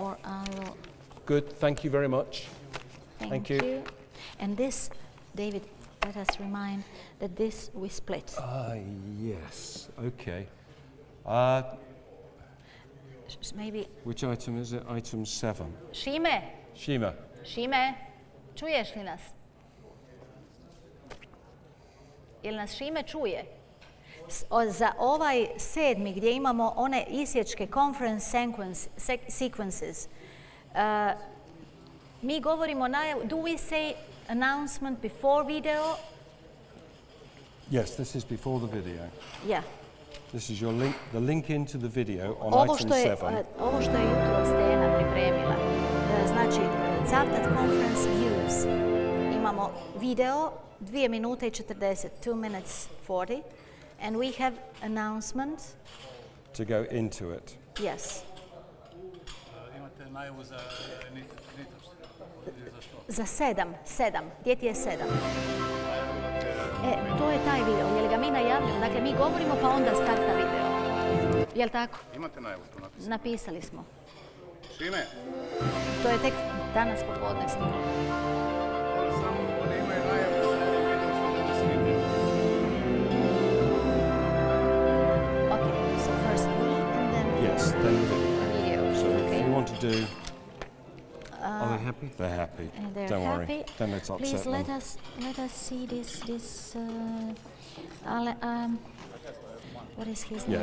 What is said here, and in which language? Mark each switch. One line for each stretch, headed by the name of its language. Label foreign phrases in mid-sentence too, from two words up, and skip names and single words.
English: or I will... Good. Thank you very much. Thank you. And this, David, let us remind that this we split. Yes. Okay. Maybe... Which item is it? Item 7.
Croatian: Šime, Shima. čuješ li nas? Jel nas Šime čuje? Za ovaj 7. gdje imamo one isječke
English: conference sequences,
Croatian: mi govorimo
English: do we say announcement before video? Yes, this is before the video. Yeah. This is the link into the video on item 7.
Croatian: Ovo što je jutro Stena pripremila, znači Cavtat
English: conference views.
Croatian: Imamo video 2 minute i 40,
English: 2 minutes 40, and we have announcement. To go into it. Yes.
Croatian: Imate najavu za Za 7. Gdje ti je 7? To je taj video. Je li ga mi najavljamo? Dakle, mi govorimo pa onda starta video. Je li tako? Imate najavu tu napisano? Napisali smo. Čime? To je tek danas popodne stiglo. Samo oni imaju najavu za video što da nas snimljaju.
English: Okay, so first we and then Yes, then the video. So okay. if you want to do... Are they happy? They're happy. They're Don't happy. worry. Then let's upset Please them. let us see this what is his name?